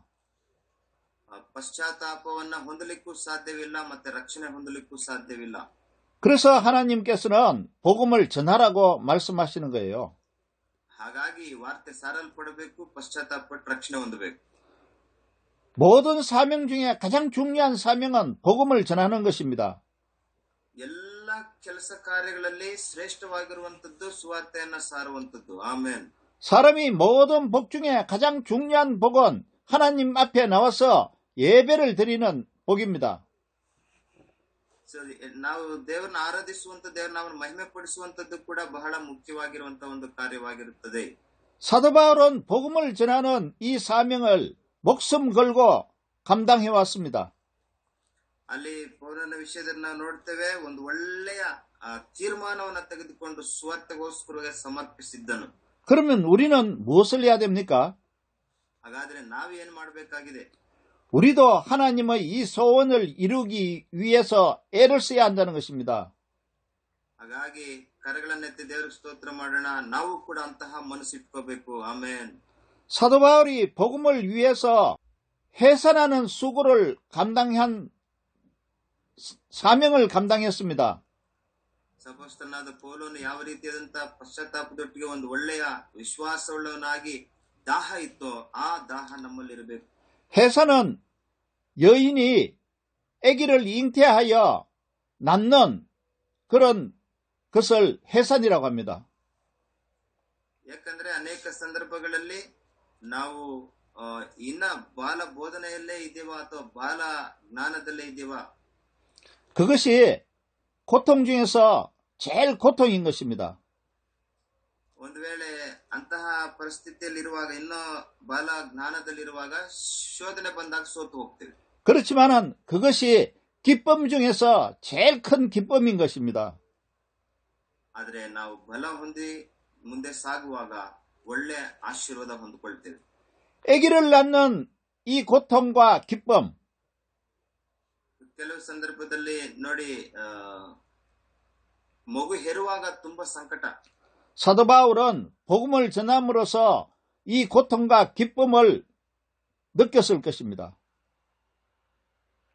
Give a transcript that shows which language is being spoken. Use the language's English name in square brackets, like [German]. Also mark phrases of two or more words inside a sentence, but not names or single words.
[Kannada] ಪಶ್ಚಾತ್ತಾಪವನ್ನ ಹೊಂದಲಿಕ್ಕೂ ಸಾಧ್ಯವಿಲ್ಲ, ಮತ್ತೆ ರಕ್ಷಣೆ ಹೊಂದಲಿಕ್ಕೂ ಸಾಧ್ಯವಿಲ್ಲ. [Korean] 그래서 하나님께서는 복음을 전하라고 말씀하시는 거예요. [Kannada] ಹಾಗಾಗಿ ವಾರ್ತೆ ಸಾರಲ್ಪಡಬೇಕು, ಪಶ್ಚಾತ್ತಾಪಪಟ್ಟು ರಕ್ಷಣೆ ಹೊಂದಬೇಕು. [Korean] 모든 사명 중에 가장 중요한 사명은 복음을 전하는 것입니다. [Kannada] ಎಲ್ಲ ಕೆಲಸ ಕಾರ್ಯಗಳಲ್ಲಿ ಶ್ರೇಷ್ಠವಾಗಿರುವಂತದ್ದು ಸುವಾರ್ತೆಯನ್ನ ಸಾರುವಂತದ್ದು. ಆಮೆನ್. [Korean] 사람이 모든 복 중에 가장 중요한 복은 하나님 앞에 나와서 예배를 드리는 복입니다. [Kannada] ನಾವು ದೇವರನ್ನ ಆರಾಧಿಸುವಂತ, ದೇವರ ನಾಮವನ್ನು ಮಹಿಮೆ ಪಡಿಸುವಂತದ್ದು ಕೂಡ ಬಹಳ ಮುಖ್ಯವಾಗಿರುವಂತಹ ಒಂದು ಕಾರ್ಯವಾಗಿರುತ್ತದೆ. [Korean] 사도 바울은 복음을 전하는 이 사명을 목숨 걸고 감당해 왔습니다. [Kannada] ಅಲ್ಲಿ ಪೌಲನ ವಿಷಯದಲ್ಲಿ ನಾವು ನೋಡ್ತೇವೆ, ಒಂದು ಒಳ್ಳೆಯ ತೀರ್ಮಾನವನ್ನು ತೆಗೆದುಕೊಂಡು ಸುವಾರ್ತೆಗೋಸ್ಕರ ಸಮರ್ಪಿಸಿದ್ದನು. [Korean] 그러면 우리는 무엇을 해야 됩니까? [Kannada] ಹಾಗಾದ್ರೆ ನಾವೇನ್ ಮಾಡಬೇಕಾಗಿದೆ? [Korean] 우리도 하나님의 이 소원을 이루기 위해서 애를 써야 한다는 것입니다. [Kannada] ಹಾಗಾಗಿ ಕರಗಳನ್ನೆತ್ತಿ ದೇವರಿಗೆ ಸ್ತೋತ್ರ ಮಾಡೋಣ. ನಾವು ಕೂಡ ಅಂತಹ ಮನಸ್ಸಿಟ್ಕೋಬೇಕು. ಆಮೆನ್. [Korean] 사도 바울이 복음을 위해서 해산하는 수고를 감당한 사명을 감당했습니다. [Kannada] ಅಪೊಸ್ತಲನಾದ ಪೌಲನು ಯಾವ ರೀತಿಯಾದಂತಹ ಪಶ್ಚಾತ್ತಾಪದೊಟ್ಟಿಗೆ ಒಂದು ಒಳ್ಳೆಯ ವಿಶ್ವಾಸವುಳ್ಳವನಾಗಿ ದಾಹ ಇತ್ತೋ ಆ ದಾಹ ನಮ್ಮಲ್ಲಿರಬೇಕು. [Korean] 해산은 여인이 아기를 잉태하여 낳는 그런 것을 해산이라고 합니다. [Kannada] ಯಾಕಂದ್ರೆ ಅನೇಕ ಸಂದರ್ಭಗಳಲ್ಲಿ ನಾವು ಇನ್ನ ಬಾಲ ಬೋಧನೆಯಲ್ಲೇ ಇದ್ದೀವ ಅಥವಾ ಬಾಲ ಜ್ಞಾನದಲ್ಲೇ ಇದ್ದೀವ. [Korean] 그것이 고통 중에서 제일 고통인 것입니다. [Kannada] ಒಂದು ವೇಳೆ ಅಂತಹ ಪರಿಸ್ಥಿತಿಯಲ್ಲಿರುವಾಗ, ಇನ್ನೂ ಬಾಲ ಜ್ಞಾನದಲ್ಲಿರುವಾಗ ಶೋಧನೆ ಬಂದಾಗ ಸೋತು ಹೋಗ್ತೇವೆ. [Korean] 그렇지만은 그것이 기쁨 중에서 제일 큰 기쁨인 것입니다. [Kannada] ಆದ್ರೆ ನಾವು ಬಲ ಹೊಂದಿ ಮುಂದೆ ಸಾಗುವಾಗ ಒಳ್ಳೆ ಆಶೀರ್ವಾದ ಹೊಂದಿಕೊಳ್ತೇವೆ. [Korean] 아기를 낳는 이 고통과 기쁨, [Kannada] ಕೆಲವು ಸಂದರ್ಭದಲ್ಲಿ ನೋಡಿ, ಮಗು ಹೆರುವಾಗ ತುಂಬಾ ಸಂಕಟ. [Korean] 사도 바울은 복음을 전함으로써 이 고통과 기쁨을 느꼈을 것입니다.